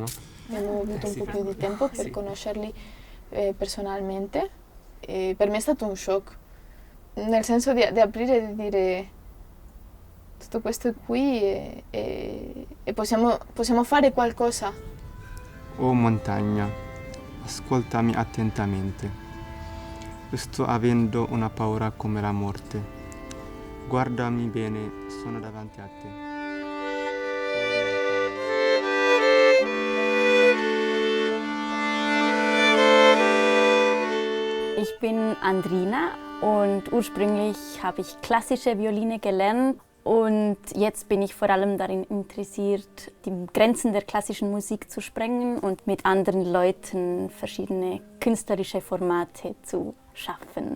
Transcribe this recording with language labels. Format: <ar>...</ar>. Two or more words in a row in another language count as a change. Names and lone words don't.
<it>Abbiamo avuto un po' più di tempo per conoscerli personalmente e per me è stato un shock, nel senso di aprire e di dire tutto questo è qui e possiamo fare qualcosa. Oh montagna, ascoltami attentamente. Sto avendo una paura come la morte. Guardami bene, sono davanti a te.</it> <de>Ich bin Andrina und ursprünglich habe ich klassische Violine gelernt. Und jetzt bin ich vor allem darin interessiert, die Grenzen der klassischen Musik zu sprengen und mit anderen Leuten verschiedene künstlerische Formate zu schaffen.</de>